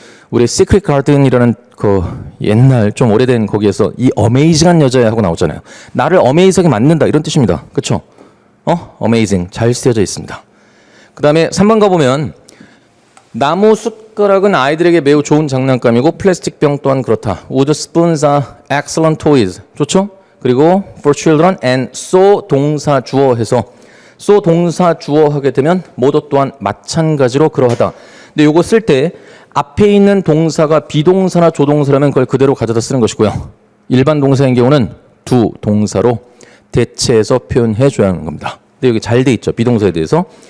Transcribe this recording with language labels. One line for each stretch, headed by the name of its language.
Korean: 우리 시크릿 가든이라는 그 옛날 좀 오래된 거기에서 이 어메이징한 여자하고 나오잖아요. 나를 어메이징하게 만든다 이런 뜻입니다. 그렇죠? 어메이징 잘 쓰여져 있습니다. 그 다음에 3번 가보면 나무 숟가락은 아이들에게 매우 좋은 장난감이고 플라스틱 병 또한 그렇다.
English: Wood spoons are excellent toys.
Korean: 좋죠? 그리고
English: for children and so
Korean: 동사 주어 해서 so 동사 주어 하게 되면 모두 또한 마찬가지로 그러하다. 근데 요거 쓸 때 앞에 있는 동사가 비동사나 조동사라면 그걸 그대로 가져다 쓰는 것이고요. 일반 동사인 경우는 두 동사로 대체해서 표현해 줘야 하는 겁니다. 근데 여기 잘 돼 있죠. 비동사에 대해서.